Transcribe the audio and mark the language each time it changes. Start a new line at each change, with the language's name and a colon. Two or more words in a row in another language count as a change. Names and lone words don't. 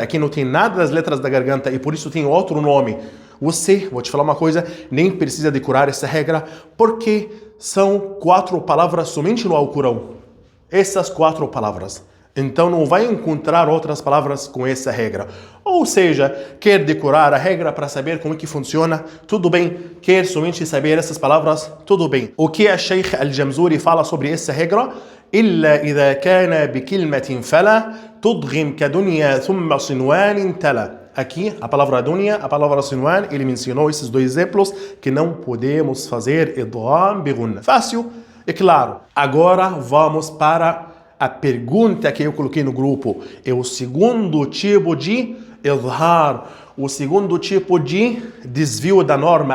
Portuguese: Aqui não tem nada das letras da garganta e por isso tem outro nome. Você, vou te falar uma coisa, nem precisa decorar essa regra porque são 4 palavras somente no Alcorão. Essas 4 palavras. Então não vai encontrar outras palavras com essa regra. Ou seja, quer decorar a regra para saber como é que funciona? Tudo bem. Quer somente saber essas palavras? Tudo bem. O que a Sheikh Al-Jamzuri fala sobre essa regra?
Arabic: إلا إذا كان بكلمة فلا تضغم كدنيا ثم صنوان تلا.
Portuguese: Aqui, a palavra dunya, a palavra sinwan, ele mencionou esses 2 exemplos que não podemos fazer
Arabic: إدغام بغنة.
Portuguese: Fácil e claro. Agora vamos para a pergunta que eu coloquei no grupo. É o segundo tipo de idhar, o segundo tipo de desvio da norma.